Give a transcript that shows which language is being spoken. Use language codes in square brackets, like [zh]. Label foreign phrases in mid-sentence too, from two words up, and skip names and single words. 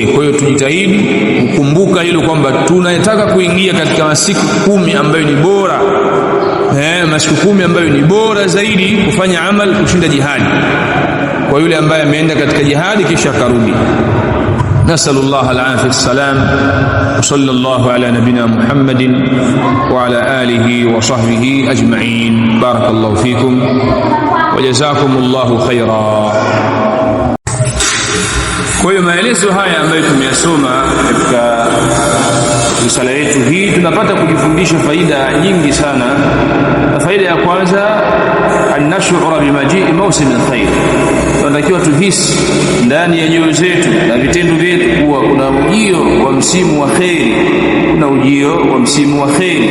[sw] Kwa hiyo tujitahidi kukumbuka hilo kwamba tunataka kuingia katika masiku 10 ambayo ni bora, masiku 10 ambayo ni bora zaidi kufanya amal kushinda jihadi, kwa yule ambaye ameenda katika jihadi kisha karudi. [ar] نسأل الله العافية والسلام وصلى الله على نبينا محمد وعلى آله وصحبه أجمعين. بارك الله فيكم وجزاكم الله خيرا. [sw] Kwa hiyo maelezo haya ambayo tumeyasoma katika risala yetu hii, tunapata kujifundisha faida nyingi sana. Na faida ya kwanza, [ar] الشعور بمجيء موسم الخير, [sw] tunatakiwa tuhisi ndani ya nyoyo zetu na vitendo vyetu kuwa kuna ujio wa msimu wa khairi, kuna ujio wa msimu wa khairi.